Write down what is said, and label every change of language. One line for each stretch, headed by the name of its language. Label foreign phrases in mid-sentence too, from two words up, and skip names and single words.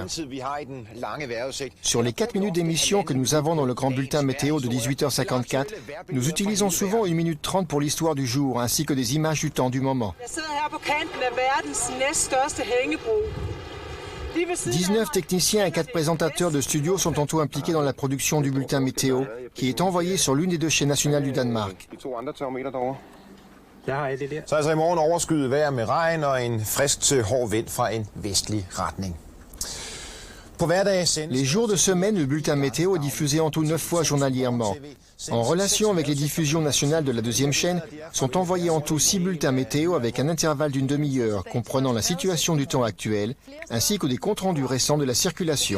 French: Sur les 4 minutes d'émission que nous avons dans le grand bulletin météo de 18h54, nous utilisons souvent 1 minute 30 pour l'histoire du jour, ainsi que des images du temps du moment. 19 techniciens et 4 présentateurs de studio sont en tout impliqués dans la production du bulletin météo, qui est envoyé sur l'une des 2 chaînes nationales du Danemark.
Danish: Så altså i morgen overskyet vejr med regn og en frisk til hård vind fra en vestlig retning.
French: Les jours de semaine, le bulletin météo est diffusé en tout 9 fois journalièrement. En relation avec les diffusions nationales de la deuxième chaîne, sont envoyés en tout 6 bulletins météo avec un intervalle d'une demi-heure, comprenant la situation du temps actuel, ainsi que des comptes rendus récents de la circulation.